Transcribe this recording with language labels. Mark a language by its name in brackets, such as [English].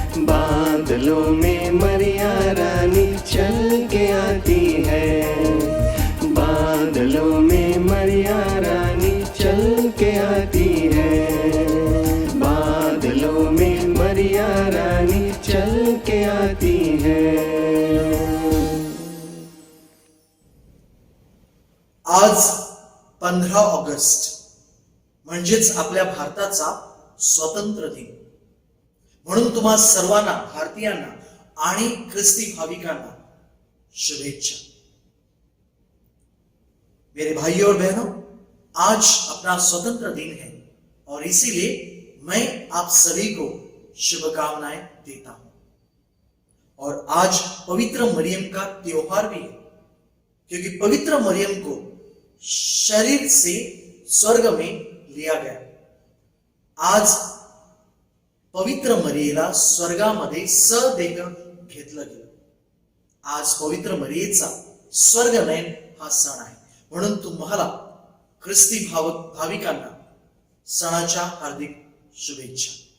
[Hindi] बादलों में मरिया रानी चल के आती है। बादलों में मरिया रानी चल के आती है। बादलों में मरिया रानी चल के आती है। [Marathi] आज 15 ऑगस्ट म्हणजेच आपल्या भारताचा स्वातंत्र्य दिन, म्हणून तुम्हा सर्वांना, भारतीयांना आणि ख्रिस्ती भाविकांना शुभेच्छा। [Hindi] मेरे भाइयों और बहनों, आज अपना स्वतंत्र दिन है और इसीलिए मैं आप सभी को शुभकामनाएं देता हूं। और आज पवित्र मरियम का त्योहार भी है, क्योंकि पवित्र मरियम को शरीर से स्वर्ग में लिया गया। [Marathi] आज पवित्र मरियेला स्वर्गामध्ये सदेह घेतलं गेलं। आज पवित्र मरियेचा स्वर्गनयन हा सण आहे, म्हणून तुम्हाला ख्रिस्ती भाविकांना सणाच्या हार्दिक शुभेच्छा।